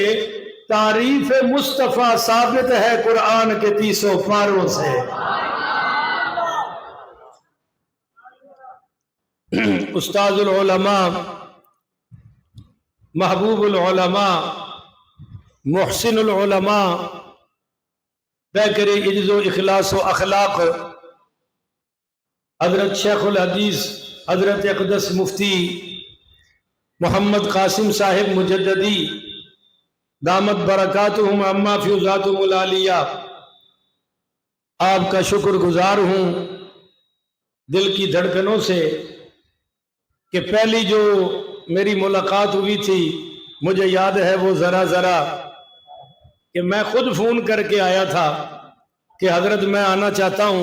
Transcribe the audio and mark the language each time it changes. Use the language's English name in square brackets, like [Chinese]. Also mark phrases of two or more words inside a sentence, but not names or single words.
[Urdu] تعریف مصطفیٰ ثابت ہے قرآن کے 30 پاروں سے. استاد العلماء، محبوب العلماء، محسن العلماء، پیکر عجز و اخلاص و اخلاق، حضرت شیخ الحدیث حضرت اقدس مفتی محمد قاسم صاحب مجددی [Arabic] دامت برکاتہم عما فیضاتہم العالیہ، [Urdu] آپ کا شکر گزار ہوں دل کی دھڑکنوں سے کہ پہلی جو میری ملاقات ہوئی تھی مجھے یاد ہے وہ ذرا کہ میں خود فون کر کے آیا تھا کہ حضرت میں آنا چاہتا ہوں.